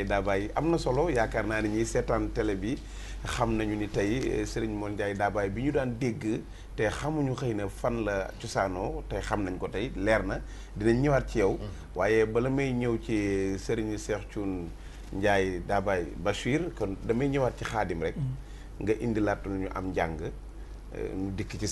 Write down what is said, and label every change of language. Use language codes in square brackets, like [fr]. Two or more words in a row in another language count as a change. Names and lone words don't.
[wo] Dabaye am na solo yaakaar naa ni ñiy seetaan télé bi xam nañu ni tey Serigne Mor Ndiaye Dabaye bi ñu daan dégg te xamuñu xëy na fan la cosaanoo te xam nañ ko tey leer na dinañ ñëwaat ci yow waaye bala may ñëw ci Serigne Cheikh Thioune Ndiaye Dabaye Bachir kon damay ñëwaat ci xaadim rek nga indi laatu ñu am njàng ñu dikk ci sëriñ bi nag [ar] إن شاء الله. بسم الله الرحمن الرحيم الحمد لله رب العالمين والصلاة والسلام على رسول الله وعلى آله وصحبه ومن والى أما بعد. أعوذ بالله من الشيطان الرجيم. بسم الله الرحمن الرحيم. الحمد لله رب العالمين.